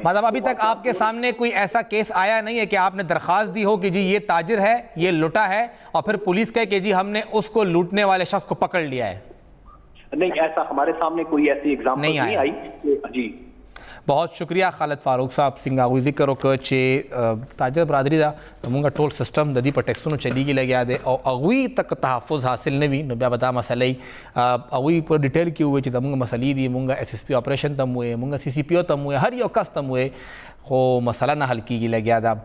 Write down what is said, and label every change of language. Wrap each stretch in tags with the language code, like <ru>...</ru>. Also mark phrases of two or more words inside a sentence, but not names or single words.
<ur>مطلب ابھی تک آپ کے سامنے کوئی ایسا کیس آیا نہیں ہے کہ آپ نے درخواست دی ہو کہ جی یہ تاجر ہے، یہ لوٹا ہے، اور پھر پولیس کہے کہ جی ہم نے اس کو لوٹنے والے شخص کو پکڑ لیا ہے؟ نہیں، ایسا ہمارے سامنے کوئی ایسی ایگزامپل نہیں آئی۔ جی</ur> <ps>بہت شکریہ خالد فاروق صاحب سنگھ آغوی ذکر وکړ چې</ps> <ur>تاجر برادری</ur> <ps>دا زموږ ټول سسټم د دې په ټیکسونو چلیږي لګیا دی او هغوی تک تحفظ حاصل نه وي، نو بیا به دا مسلې هغوی په ډیټیل کې ووایي چې زموږ مسلې دي، موږ</ps> <en>SSP operation</en> <ps>ته م ووایې، موږ سی سی پی او ته م ووایې، هر یو کس ته م ووایې، خو مسله نه حل کېږي لګیا ده۔</ps>